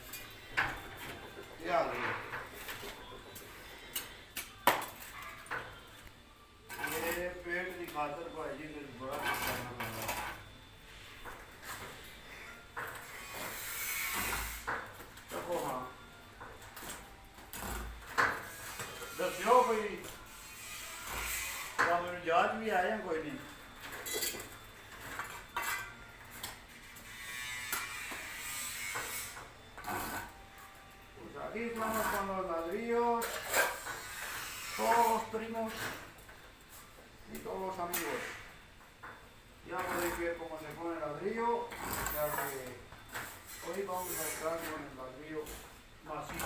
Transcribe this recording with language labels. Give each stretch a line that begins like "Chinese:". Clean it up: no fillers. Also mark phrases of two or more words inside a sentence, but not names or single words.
Punjabi: ਇਹ ਆ ਗਈ ਇਹ ਪੇਟ ਦੀ ਖਾਤਰ ਭਾਈ ਜੀ ਫਿਰ ਬੜਾ ਕੁਝ ਕਰਨਾ ਪੈਂਦਾ ਹੈ। ਚੱਕੋ ਹਾਂ ਦੱਸਿਓ ਕੋਈ ਤਾਂ ਮੈਨੂੰ ਯਾਦ ਵੀ ਆਇਆ ਕੋਈ ਨਹੀਂ।
Spanish: Aquí vamos con los ladrillos, todos los primos y todos los amigos. Ya podéis ver cómo se pone el ladrillo, ya que hoy vamos a estar con el ladrillo macizo.